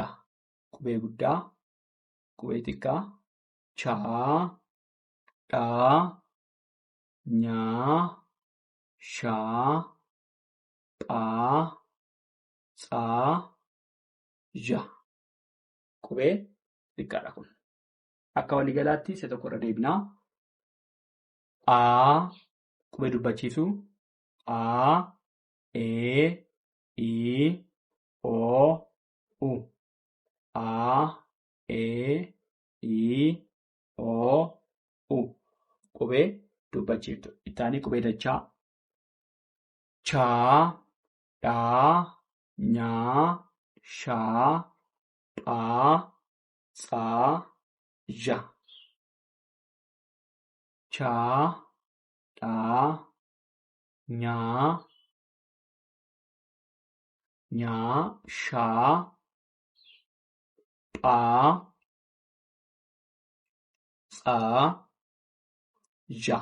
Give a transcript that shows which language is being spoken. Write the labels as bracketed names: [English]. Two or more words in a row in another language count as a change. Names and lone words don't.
[Oromo] Qubee guddaa, qubee xiqqaa, chaa, dhaa, nyaa, shaa, phaa, tsaa, zha. Qubee xiqqaadha kun. Akka waliigalaatti isa tokko irra deebinaa. Aa, qubee dubbachiisu. Aa, ee, ii, oo, u. Aa, ee, ii, oo, u. Qubee dubbachiiftu. Itti aanee qubee dachaa. Chaa, dhaa, nyaa, shaa, phaa, tsaa, zha. Chaa, dhaa, nyaa, shaa, phaa, tsaa, zha.